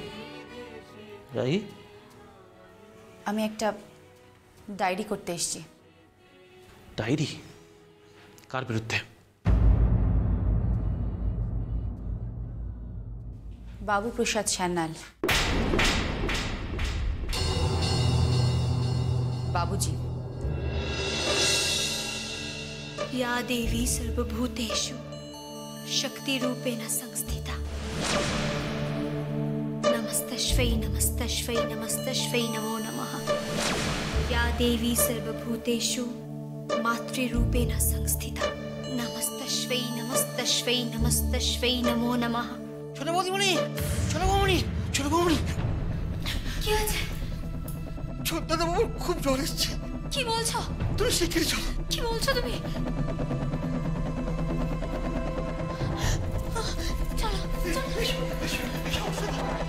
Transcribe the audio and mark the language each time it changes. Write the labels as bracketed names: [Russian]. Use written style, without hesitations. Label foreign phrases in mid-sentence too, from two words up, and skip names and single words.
[Bangla] রাই, আমি একটা ডায়েরি করতে এসেছি। ডায়েরি? কার বিরুদ্ধে? বাবু প্রসাদ সান্যাল। [Hindi] बाबूजी। [Sanskrit] या देवी सर्वभूतेषु शक्ति रूपेण संस्थिता नमस्तस्मै नमस्तस्मै नमस्तस्मै नमो नमः। या देवी सर्वभूतेषु मातृरूपेण संस्थिता नमस्तस्मै नमस्तस्मै नमस्तस्मै नमो नमः। [Bangla] ছোট বৌদিমণি, ছোট বৌমণি, ছোট বৌমণি, কি হয়েছে? ছোটদাদা বাবুর খুব জ্বর এসছে। কি বলছো? তুমি শিগগিরই চলো। কি বলছো তুমি? চলো চলো।